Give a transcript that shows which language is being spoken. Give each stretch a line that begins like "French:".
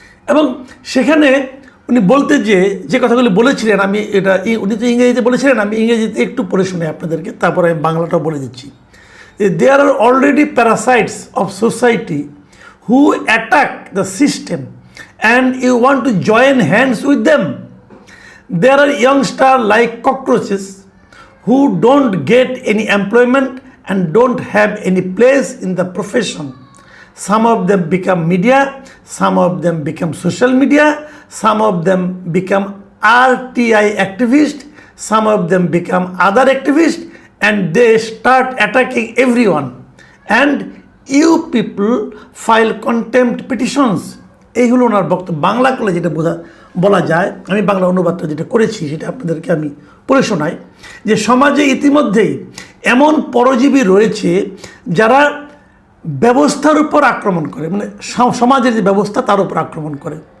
Bangla: এবং সেখানে উনি বলতে যে কথাগুলি বলেছিলেন, আমি এটা উনি তো ইংরেজিতে বলেছিলেন, আমি ইংরেজিতে একটু পড়ে শুনে আপনাদেরকে, তারপরে আমি বাংলাটাও বলে দিচ্ছি।
English: There are already parasites of society who attack the system and you want to join hands with them. There are youngster like cockroaches who don't get any employment and don't have any place in the profession. Some of them become media, some of them become social media, some of them become RTI activists, some of them become other activists, and they start attacking everyone. And you people file contempt petitions.
Bangla: এই হলো ওনার বক্তব্য। বাংলা করলে যেটা বলা যায়, আমি বাংলা অনুবাদটা যেটা করেছি সেটা আপনাদেরকে আমি পড়ে শোনাই, যে সমাজে ইতিমধ্যেই এমন পরজীবী রয়েছে যারা ব্যবস্থার উপর আক্রমণ করে, মানে সমাজের যে ব্যবস্থা তার উপর আক্রমণ করে।